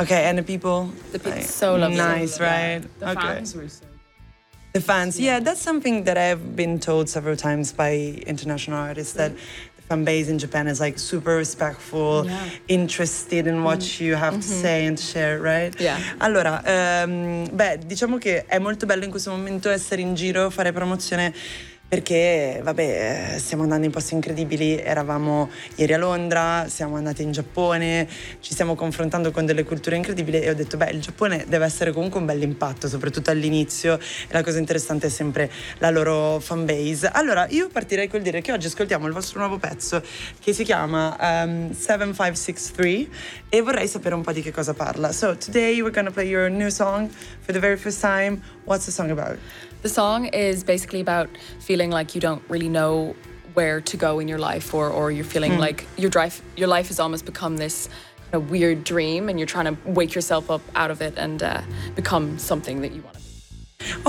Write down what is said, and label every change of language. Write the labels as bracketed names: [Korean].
[English] Okay, and the people? The people, like, so lovely. Nice, so right? Yeah. The okay. fans were so good. The fans, yeah, that's something that I've been told several times by international artists, that the fan base in Japan is, like, super respectful, interested in what you have to say and to share, right? Yeah. [Italian] Allora, diciamo che è molto bello in questo momento essere in giro, fare promozione, perché, vabbè, stiamo andando in posti incredibili. Eravamo ieri a Londra, siamo andati in Giappone, ci stiamo confrontando con delle culture incredibili e ho detto, beh, il Giappone deve essere comunque un bel impatto, soprattutto all'inizio. E la cosa interessante è sempre la loro fan base. Allora, io partirei col dire che oggi ascoltiamo il vostro nuovo pezzo che si chiama 7563 e vorrei sapere un po' di che cosa parla. [English] So, today we're gonna play your new song for the very first time. What's the song about? The song is basically about feeling like you don't really know where to go in your life, or you're feeling like your life has almost become this kind of weird dream and you're trying to wake yourself up out of it and become something that you want to be.